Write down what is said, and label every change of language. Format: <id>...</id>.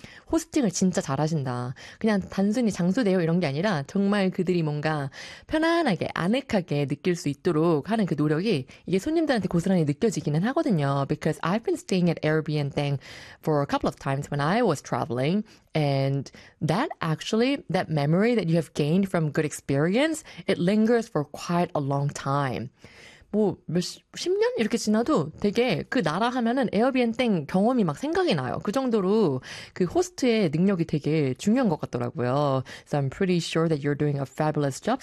<ko>호스팅을 진짜 잘하신다. 그냥 단순히 장소대요 이런 게 아니라 정말 그들이 뭔가 편안하게 아늑하게 느낄 수 있도록 하는 그 노력이 이게 손님들한테 고스란히 느껴지기는 하거든요.</ko> <en>Because I've been staying at Airbnb thing for a couple of times when I was traveling. And that memory that you have gained from good experience, it lingers for quite a long time.</en> <ko>뭐, 10년? 이렇게 지나도 되게 그 나라 하면은 에어비앤땡 경험이 막 생각이 나요. 그 정도로 그 호스트의 능력이 되게 중요한 것 같더라고요.</ko> <en>So I'm pretty sure that you're doing a fabulous job.</en>